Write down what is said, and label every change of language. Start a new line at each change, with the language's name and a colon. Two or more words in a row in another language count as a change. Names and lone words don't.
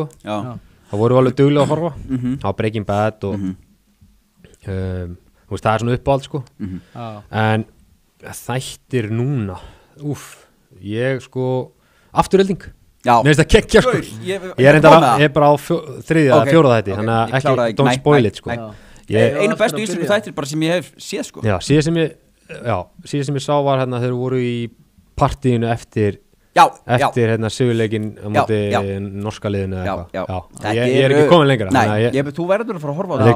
Icelandic: Það voru alveg duglega að horfa. Það var Breaking Bad og þú veist, það er svona uppáhald, sko. En þættir núna, ég, sko, Afturölding. Mér finnst það kekkja, sko. Ég er bara á 3. eða 4. þætti, þannig að ekki,
English: don't spoil it,
Icelandic: sko. Einu bestu íslensku þættir bara sem ég hef séð, sko. Já, síðan sem ég sá var hérna þegar voru í partíinu eftir hérna sigurleikin á móti norska liðinu eða eitthvað. Ég er ekki komin lengra. Nei, þú verður að fara að horfa á það.